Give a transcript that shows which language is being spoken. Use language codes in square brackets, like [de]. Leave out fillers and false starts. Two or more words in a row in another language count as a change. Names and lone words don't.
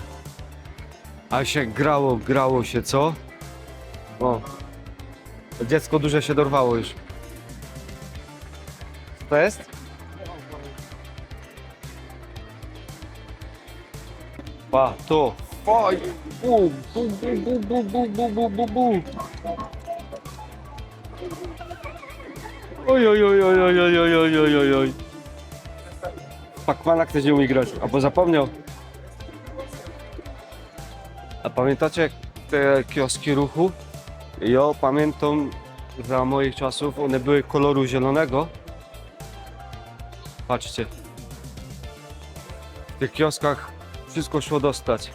[pl] A się grało się, co? O, dziecko duże się dorwało już. Co to jest? Pa, to. Oj, bu, bu, bu, bu, bu, bu, bu, bu, bu. Oj, oj, oj, oj, oj, oj, oj, oj, oj, oj, oj. Pacmana ktoś nie umie grać, albo zapomniał. A pamiętacie te kioski ruchu? Ja pamiętam za moich czasów, one były koloru zielonego. Patrzcie. W tych kioskach wszystko szło dostać.